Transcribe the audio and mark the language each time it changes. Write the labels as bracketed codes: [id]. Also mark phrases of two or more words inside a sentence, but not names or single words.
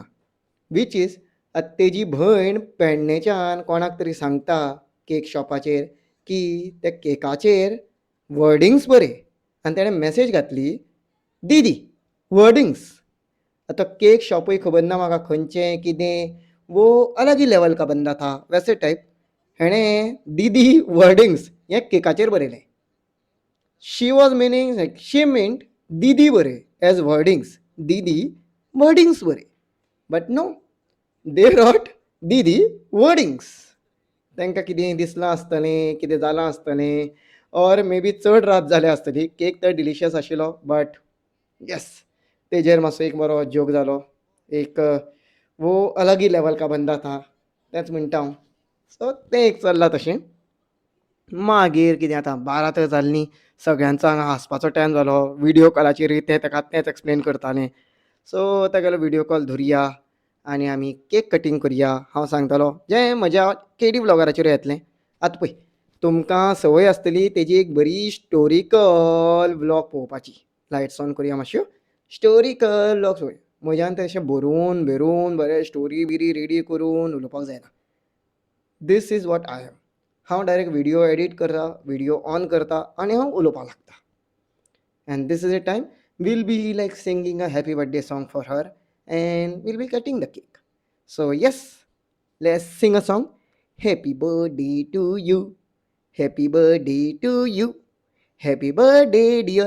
[en] which is [kok] तेजी भयण पेडणेच्यान कोणाक तरी सांगता केक शॉपाचेर की त्या केकाचेर वर्डिंग्स बरय. आनी ताणें मॅसेज घातली दीदी वर्डिंग्स. आतां केक शॉपूय खबर ना म्हाका खंयचें कितें [hi] वो अलग ही लेवल का बंदा था वैसे [kok] टायप. हेणें दीदी वर्डिंग्स हें केकाचेर बरयलें. [en] she was meaning she meant दीदी बरय as wordings. [kok] दीदी वर्डिंग्स बरय. [en] but no, they wrote didi wordings. [kok] तांकां कितें दिसलां आसतलें, कितें जालां आसतलें, [en] or maybe [kok] चड रात जाल्या आसतली. केक तर डिलिशियस आशिल्लो [en] but yes, [kok] तेजेर मातसो एक बरो जोक जालो. एक [hi] वो अलग ही लेवल का बंदा था [kok] तेंच म्हणटा हांव. सो तें एक चल्लां तशें. मागीर कितें आतां 12 तर जालीं न्ही. सगळ्यांचो हांगा हांसपाचो टायम जालो. व्हिडिओ कॉलाचेर ते ताका तेंच एक्सप्लेन करतालें. सो तागेलो व्हिडिओ कॉल धरुया आनी आमी केक कटींग करुया. हांव सांगतालो जें म्हज्या केडी ब्लॉगराचेर येतलें. आतां पळय, तुमकां संवय आसतली तेजी एक बरी स्टोरिकल व्लॉग पळोवपाची. [en] lights on [kok] करुया मातश्यो. स्टोरिकल व्लॉग पळय. म्हज्यान तें अशें बरोवन बिरोवन बरें स्टोरी बिरी रेडी करून उलोवपाक जायना. [en] this is what I am. [kok] हांव डायरेक्ट व्हिडिओ एडीट करता, व्हिडिओ ऑन करता आनी हांव उलोवपाक लागता. [en] And this is a time we'll be like singing a happy birthday song for her and we'll be cutting the cake. So yes, let's sing a song. Happy birthday to you. Happy birthday to you. Happy birthday dear.